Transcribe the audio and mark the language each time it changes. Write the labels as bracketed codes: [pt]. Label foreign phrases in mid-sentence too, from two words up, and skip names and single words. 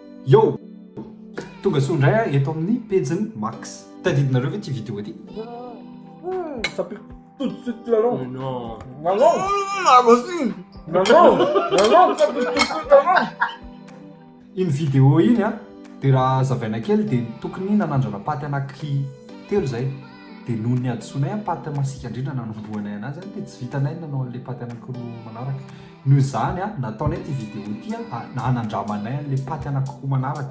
[mg] Yo! Tonga soa indray eto amin'ny pejiny Max. Tadidinareo ve ty vidéo ty? [fr] Ça pique tout de suite la langue. Non. La langue. Ah, vas-y. La langue, ça pique tout de suite la langue. [mg] Iny vidéo iny a, de raha zavaina kely de tokony nanandrana paty anaky telo zay. De noho ny adisonay paty masika indrindra nanomboanay anazy de tsy vitanay nanao an'le paty anankiroa manaraka. Noho izany a, nataonay ty vidéo ty a, hanandramanay an'le paty anankiroa manaraka.